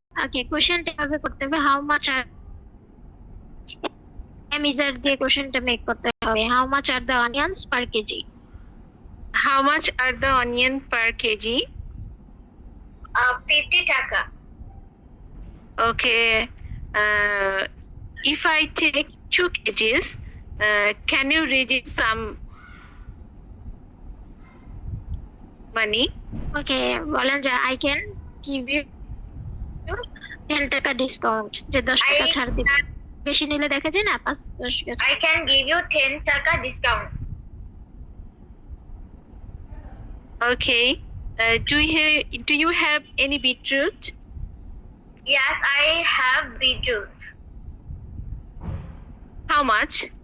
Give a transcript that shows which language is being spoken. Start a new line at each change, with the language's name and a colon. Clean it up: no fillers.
Bangla: Okay, কোশ্চেনটা হবে করতে হবে
English: How much are এমিজার দিয়ে কোশ্চেনটা মেক করতে হবে how much are the onions per KG How much are the onion per kg? 50 taka. Okay. If I take 2 kgs, can you reduce some money?
Bangla: ওকে বলেন যে
English: I can give you 10 taka discount
Bangla: যে 10 টাকা ছাড় দিবে বেশি নিলে দেখা যায় না 5-10 টাকা
English: I can give you 10 taka discount. Okay. Do you have any beetroot? Yes, I have beetroot. How much?